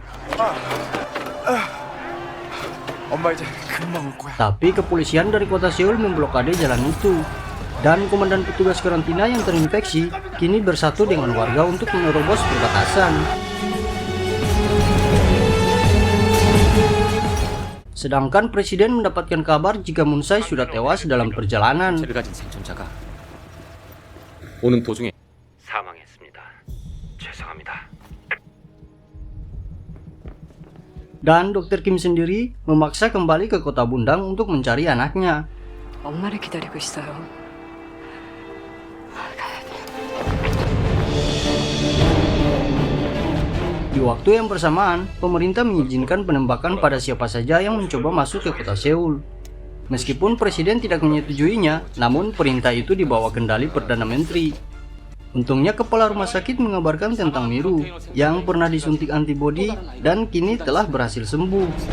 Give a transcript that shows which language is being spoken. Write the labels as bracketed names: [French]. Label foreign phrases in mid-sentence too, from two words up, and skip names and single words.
[Indonesian] Tapi kepolisian dari kota Seoul memblokade jalan itu. Dan komandan petugas karantina yang terinfeksi kini bersatu dengan warga untuk menerobos perbatasan. Sedangkan presiden mendapatkan kabar jika Munsai sudah tewas dalam perjalanan. [Korean] 체를 가진 생존자가 오는 도중에 사망했습니다. 죄송합니다. [Indonesian] Dan Dr. Kim sendiri memaksa kembali ke kota Bundang untuk mencari anaknya. [Korean] 엄마를 기다리고 있어요. 가야 돼. [Indonesian] Di waktu yang bersamaan, pemerintah mengizinkan penembakan pada siapa saja yang mencoba masuk ke kota Seoul. Meskipun presiden tidak menyetujuinya, namun perintah itu dibawa kendali Perdana Menteri. Untungnya kepala rumah sakit mengabarkan tentang Miru yang pernah disuntik antibodi dan kini telah berhasil sembuh.